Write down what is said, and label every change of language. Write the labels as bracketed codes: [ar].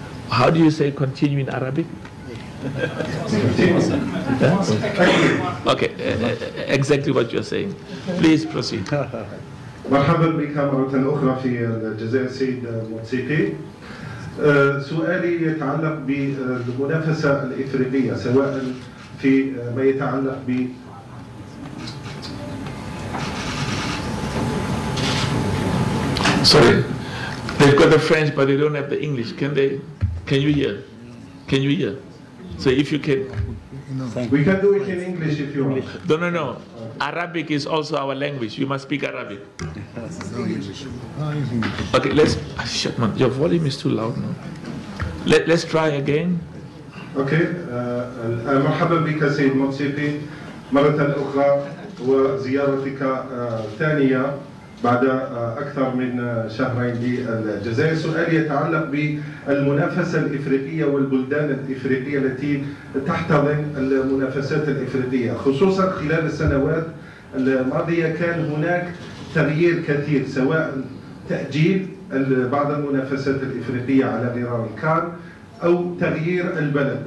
[en] How do you say continue in Arabic? Okay, exactly what you're saying. Please proceed. [ar] مرحبا بك مرة أخرى في الجزائر سيد موسيقي. سؤالي يتعلق بالمنافسة الإفريقية سواء في ما يتعلق ب [en] Sorry, they've got the French but they don't have the English. Can you hear? Can you hear? So if you can. We can do it in English if you want. No. Arabic is also our language. You must speak Arabic. Okay, let's. Shut man, your volume is too loud now. Let's try again. [ar] Okay. مرحبا بك سيد موسيقي مرة أخرى وزيارتك الثانية بعد أكثر من شهرين للجزائر. سؤالي يتعلق بالمنافسة الإفريقية والبلدان الإفريقية التي تحتضن المنافسات الإفريقية، خصوصا خلال السنوات الماضية كان هناك تغيير كثير، سواء تأجيل بعض المنافسات الإفريقية على غرار الكان أو تغيير البلد.